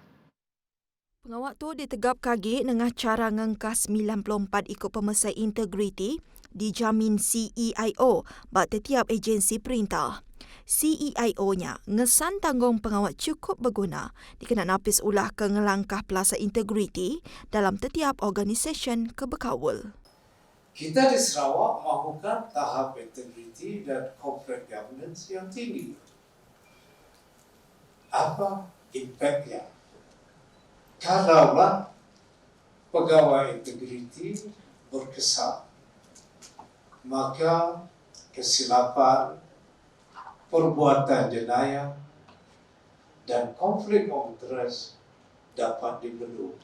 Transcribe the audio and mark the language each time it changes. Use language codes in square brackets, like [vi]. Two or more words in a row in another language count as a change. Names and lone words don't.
[iba] Pengawak tu ditegap kaki dengan cara ngengkas 94 ikut pemesai integriti dijamin CEIO bak setiap agensi perintah. CEIO-nya ngesan tanggung pengawak cukup berguna dikenal napis ulah ke ngelangkah pelasa integriti dalam setiap organisasi kebekawal. [ms] Kita di Sarawak mahukan tahap integriti dan [en] corporate governance [ms] yang tinggi. Apa impaknya? Kalaulah pegawai integriti berkesan, maka kesilapan, perbuatan jenayah dan konflik [en] of interest [ms] dapat dibendung.